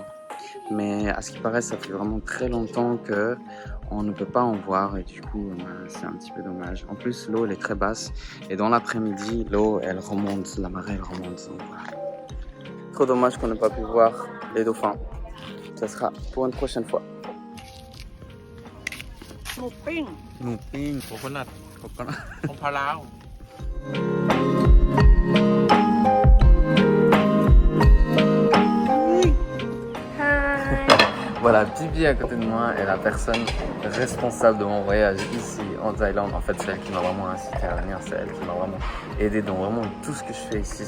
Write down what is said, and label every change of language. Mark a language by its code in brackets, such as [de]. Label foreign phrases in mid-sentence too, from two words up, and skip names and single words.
[fr] Mais à ce qui paraît, ça fait vraiment très longtemps qu'on ne peut pas en voir et du coup, c'est un petit peu dommage. En plus, l'eau elle est très basse et dans l'après-midi, l'eau elle remonte, la marée elle remonte. Donc, voilà. Trop dommage qu'on n'ait pas pu voir les dauphins. Ça sera pour une prochaine fois. [th] หมูปิ้ง หมูปิ้งโคโคนัทของพะลาว [fr] Voilà, Bibi à côté de moi est la personne responsable de mon voyage ici en Thaïlande. En fait, c'est elle qui m'a vraiment incité à venir, c'est elle qui m'a vraiment aidé dans vraiment tout ce que je fais ici.